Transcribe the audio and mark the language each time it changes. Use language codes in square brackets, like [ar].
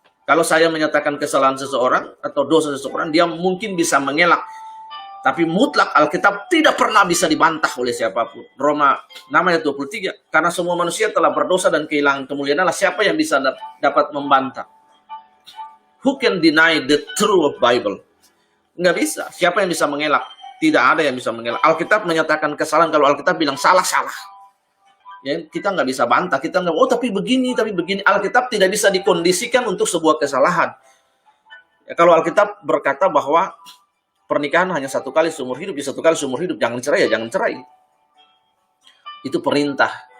[id] Kalau saya menyatakan kesalahan seseorang atau dosa seseorang, dia mungkin bisa mengelak. Tapi mutlak Alkitab tidak pernah bisa dibantah oleh siapapun. Roma 6 ayat 23. Karena semua manusia telah berdosa dan kehilangan kemuliaan Allah, siapa yang bisa dapat membantah? [en] Who can deny the truth of Bible? [id] Nggak bisa. Siapa yang bisa mengelak? Tidak ada yang bisa mengelak. Alkitab menyatakan kesalahan. Kalau Alkitab bilang salah, salah. Ya, kita nggak bisa bantah, kita nggak, oh tapi begini. Alkitab tidak bisa dikondisikan untuk sebuah kesalahan. Ya, kalau Alkitab berkata bahwa pernikahan hanya satu kali seumur hidup, ya satu kali seumur hidup, jangan cerai ya jangan cerai. Itu perintah.